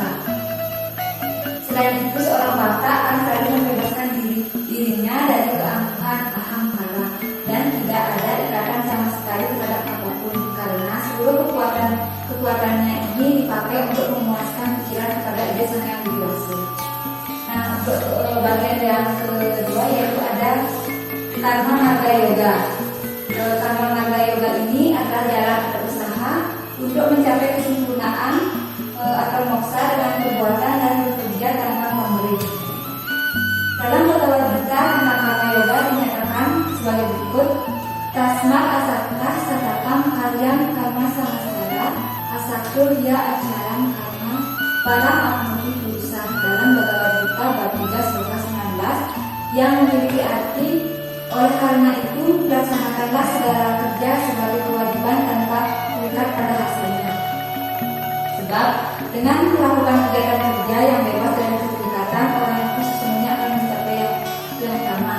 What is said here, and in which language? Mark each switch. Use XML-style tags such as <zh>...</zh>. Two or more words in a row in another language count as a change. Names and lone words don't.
<id>Selain itu, seorang bhakta akan selalu membebaskan dirinya dari keangkuhan ahamkara dan tidak ada ikatan sama sekali terhadap apapun, karena seluruh kekuatannya ini dipakai untuk memuaskan pikiran kepada ide sang yang widiwasa. Nah, untuk bagian yang kedua yaitu ada Karma marga yoga. Karma marga yoga ini adalah jalan atau usaha untuk mencapai kesempurnaan atau moksha dengan perbuatan dan bekerja tanpa pamrih. Dalam Bhagavad Gita tentang karma yoga dinyatakan sebagai berikut:</id> <sa>Tasmat asakta satakam karyam karma samastara asakur ya acaram karma param apmuti purusa.</sa> <id>Dalam Bhagavad Gita bab 3 sloka 9. yang memiliki arti oleh karena itu laksanakanlah segala kerja sebagai kewajiban tanpa terikat pada hasilnya. Sebab dengan melakukan kegiatan kerja yang bebas dari keterikatan, orang itu sesungguhnya akan mencapai yang sama.</id>